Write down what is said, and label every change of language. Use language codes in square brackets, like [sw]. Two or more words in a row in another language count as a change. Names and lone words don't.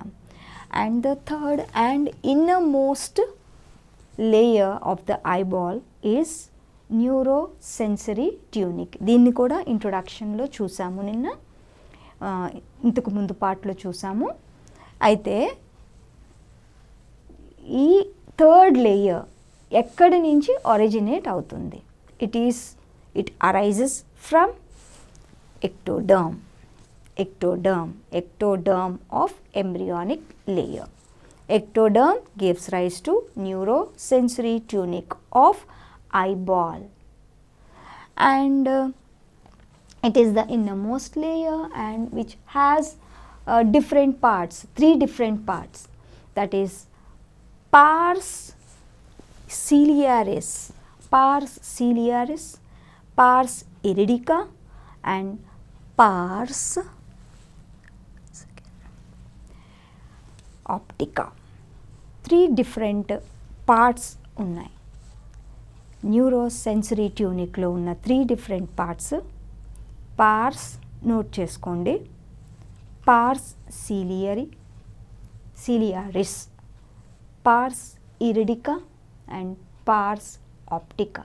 [en] and the third and innermost layer of the eyeball is neuro sensory tunic. [te] దీన్ని కూడా ఇంట్రొడక్షన్లో చూసాము, నిన్న ఇంతకు ముందు పార్ట్లో చూసాము. అయితే ఈ [en] third layer [te] ఎక్కడి నుంచి ఒరిజినేట్ అవుతుంది? [en] It arises from ectoderm of embryonic layer. Ectoderm gives rise to neurosensory tunic of eyeball, and it is the innermost layer and which has different parts, 3 different parts, that is [la] pars ciliaris, pars iridica and pars optica. [en] 3 different parts ఉన్నాయి. neurosensory tunic ఉన్న 3 different parts. [te] పార్స్ నోట్ చేసుకోండి. [la] pars ciliaris, pars iridica and pars optica.